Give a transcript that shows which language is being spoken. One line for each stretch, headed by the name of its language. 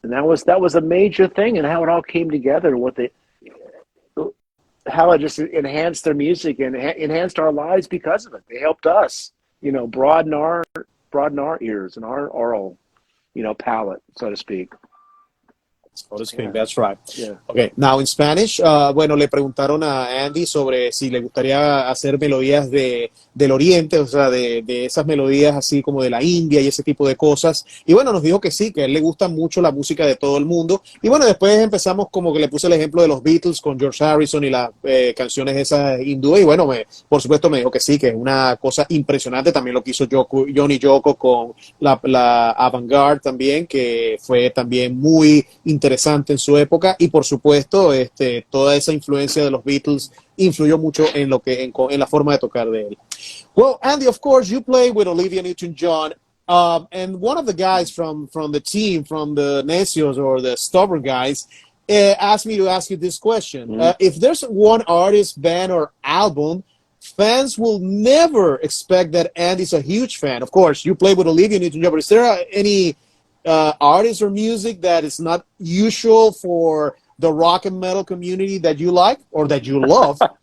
English: And that was a major thing, and how it all came together, how it just enhanced their music and enhanced our lives because of it. They helped us, you know, broaden our ears and our oral, you know, palette, so to speak. So to speak, that's right. Yeah. Okay, now in Spanish,
Spanish: bueno, le preguntaron a Andy sobre si le gustaría hacer melodías del Oriente, o sea, de esas melodías así como de la India y ese tipo de cosas. Y bueno, nos dijo que sí, que a él le gusta mucho la música de todo el mundo. Y bueno, después empezamos como que le puse el ejemplo de los Beatles con George Harrison y las canciones esas hindúes. Y bueno, por supuesto me dijo que sí, que es una cosa impresionante. También lo que hizo John y Yoko con la avant-garde también, que fue también muy interesante en su época, y por supuesto toda esa influencia de los Beatles influyó mucho en la forma de tocar de él.
English: Well, Andy, of course you play with Olivia Newton-John, and one of the guys from the team, from the Necios or the Stubborn guys, asked me to ask you this question. If there's one artist, band, or album fans will never expect that Andy's a huge fan, of course you play with Olivia Newton-John, but is there any artists or music that is not usual for the rock and metal community that you like or that you love?